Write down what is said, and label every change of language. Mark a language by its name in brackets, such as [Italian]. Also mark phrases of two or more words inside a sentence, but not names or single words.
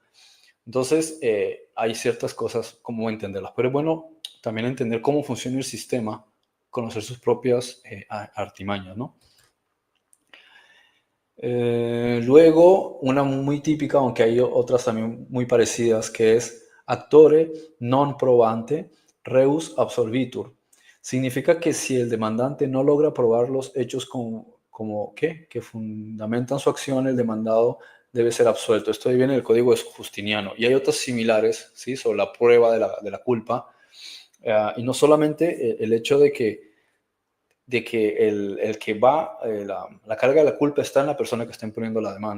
[Spanish] Entonces, hay ciertas cosas como entenderlas, pero es bueno también entender cómo funciona el sistema, conocer sus propias artimañas, ¿no? Luego, una muy típica, aunque hay otras también muy parecidas, que es [Latin] actore non probante reus absolvitur. [Spanish] Significa que si el demandante no logra probar los hechos que fundamentan su acción, el demandado debe ser absuelto. Esto viene del Código Justiniano. Y hay otras similares, ¿sí? Sobre la prueba de la culpa. Y no solamente el hecho de que el que va, la carga de la culpa está en la persona que está imponiendo la demanda.